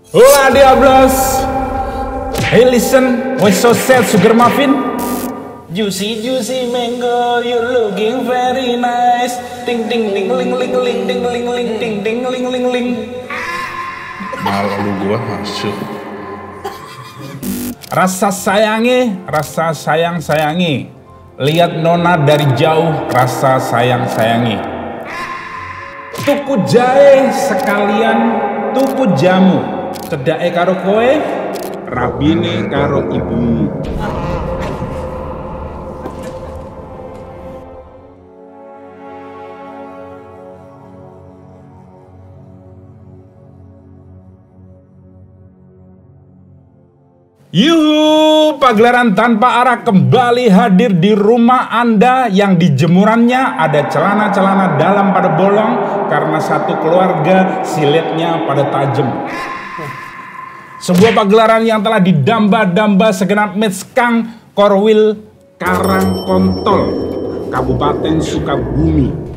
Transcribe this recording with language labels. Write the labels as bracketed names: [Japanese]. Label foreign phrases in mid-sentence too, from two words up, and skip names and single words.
[Spanish] Hola Diablos. [English] Hey listen, what's so sad sugar muffin? Juicy juicy mango, you looking very nice. Ting ting ling ling ling ling ting ling ling ting ting ling ling ling. [Indonesian] Malu gua masuk. Rasa sayang sayangi. Lihat nona dari jauh, rasa sayang sayangi. [Javanese] Tuku jahe sekalian tuku jamu. Cedake karo kowe, rabine karo ibumu. [Indonesian] Yuhu, pagelaran tanpa arah kembali hadir di rumah Anda yang di jemurannya ada celana-celana dalam pada bolong karena satu keluarga siletnya pada tajam. Sebuah pagelaran yang telah didamba-damba segenap Metskang Korwil Karangkontol, Kabupaten Sukabumi.